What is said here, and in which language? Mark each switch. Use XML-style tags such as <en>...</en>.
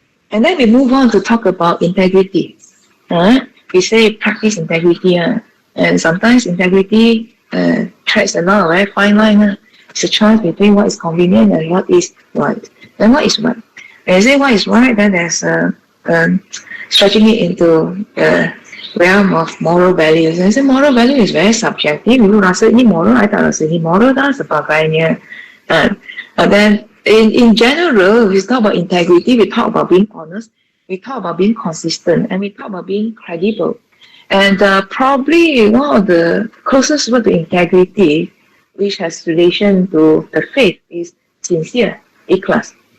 <en>And then we move on to talk about integrity. We say practice integrity, and sometimes integrity treads a lot of very fine line. It's a choice between what is convenient and what is right. Then what is right? When you say what is right, then there's stretching it into realm of moral values. And I say moral value is very subjective.</en> <ms>You rasa ini moral, I tak rasa ini moral dan sebagainya.</ms> <en>Then in general, we talk about integrity, we talk about being honest, we talk about being consistent, and we talk about being credible. And probably one of the closest word to integrity, which has relation to the faith, is sincere, ikhlas.</en>